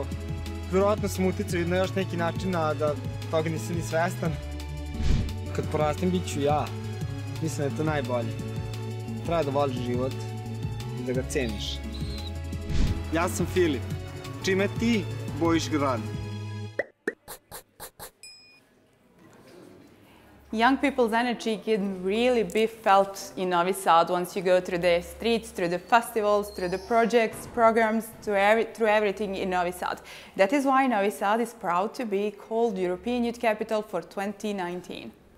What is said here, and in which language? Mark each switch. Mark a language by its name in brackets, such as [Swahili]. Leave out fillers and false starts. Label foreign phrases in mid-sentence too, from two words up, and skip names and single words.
[Serbian] Vjerojatno sam uticao i na još neki način da toga nisam ni svestan. Kad porastem, bit ću ja. Mislim da je to najbolje. Treba da voliš život i da ga ceniš. Ja sam Filip. Čime ti bojiš grad? [English] Young people's energy can really be felt in Novi Sad once you go through the streets, through the festivals, through the projects, programs, through everything in Novi Sad. That is why Novi Sad is proud to be called European Youth Capital for 2019.